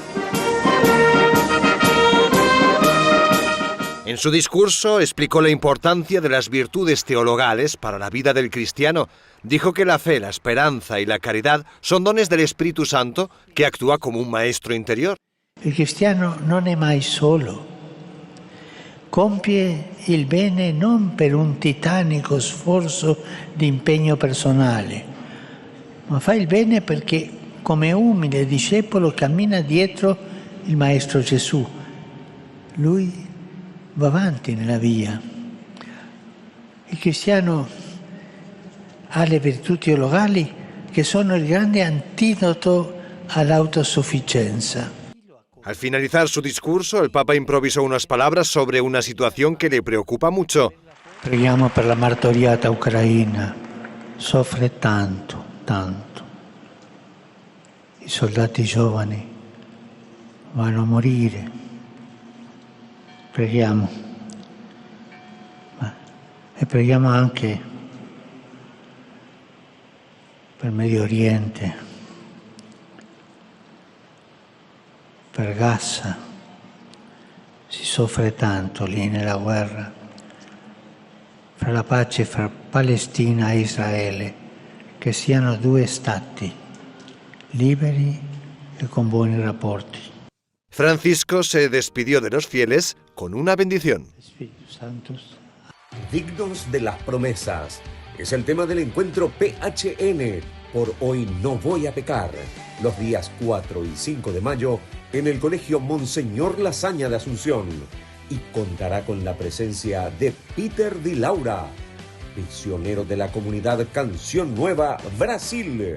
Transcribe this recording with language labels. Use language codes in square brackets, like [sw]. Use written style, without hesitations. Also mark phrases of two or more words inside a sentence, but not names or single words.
[es] En su discurso explicó la importancia de las virtudes teologales para la vida del cristiano. Dijo que la fe, la esperanza y la caridad son dones del Espíritu Santo que actúa como un maestro interior. [it] Il cristiano non è mai solo. Compie il bene non per un titanico sforzo di impegno personale, ma fa il bene perché come umile discepolo cammina dietro il Maestro Gesù. Lui va avanti nella via. Il cristiano ha le virtù teologali che sono il grande antidoto all'autosufficienza. [es] Al finalizar su discurso, el Papa improvisó unas palabras sobre una situación que le preocupa mucho. [it] Preghiamo per la martoriata Ucraina. Soffre tanto, tanto. I soldati giovani vanno a morire. Preghiamo. E preghiamo anche per Medio Oriente. Per Gaza si soffre tanto lì nella guerra, fra la pace fra Palestina e Israele, che siano due stati liberi e con buoni rapporti. [es] Francisco se despidió de los fieles con una bendición. Dignos de las promesas es el tema del encuentro PHN. Por hoy no voy a pecar, los días 4 y 5 de mayo en el Colegio Monseñor Lasaña de Asunción, y contará con la presencia de Peter Di Laura, misionero de la comunidad Canción Nueva Brasil.